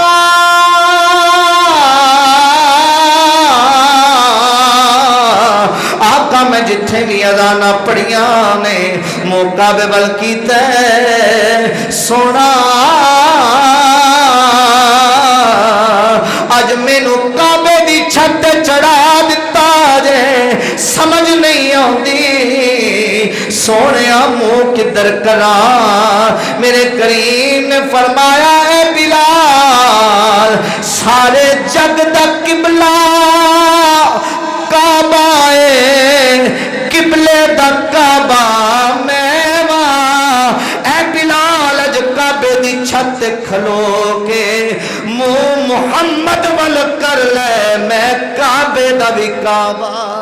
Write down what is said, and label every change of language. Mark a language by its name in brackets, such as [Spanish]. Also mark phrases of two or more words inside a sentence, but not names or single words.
[Punjabi] آقا میں جتھے بھی اذاناں پڑھیاں نے منہ کعبے ول کیتا سونا اج مینوں کعبے دی چھت چڑھا دتا جے سمجھ نہیں آندی سونیا منہ کدھر کرا، میرے کریم نے فرمایا اے بلال سارے جگ دا قبلہ کعبہ اے، قبلے دا کعبہ میں واں، اے بلال اج کعبے دی چھت کھلو کے منہ محمد ول کر لے، میں کعبے دا بھی کعبہ،